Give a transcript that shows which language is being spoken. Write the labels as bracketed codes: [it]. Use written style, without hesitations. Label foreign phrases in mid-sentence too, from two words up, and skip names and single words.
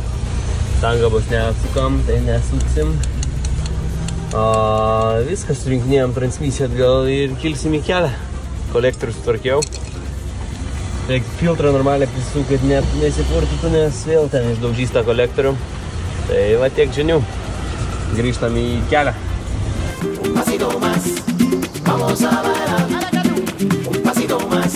[lt] Tangabos neatsukam, tai nesuksim. Viskas surinkinėjom transmisiją atgal ir kilsim į kelią. Kolektorius sutvarkiau. Reikia filtrą normaliai prisuk, kad net nesipurtytų, nes vėl ten išdaužys tą kolektorių. Tai va tiek žinių. Grįžtam į kelią. [es] Un pasito más, vamos a bailar. Un pasito más.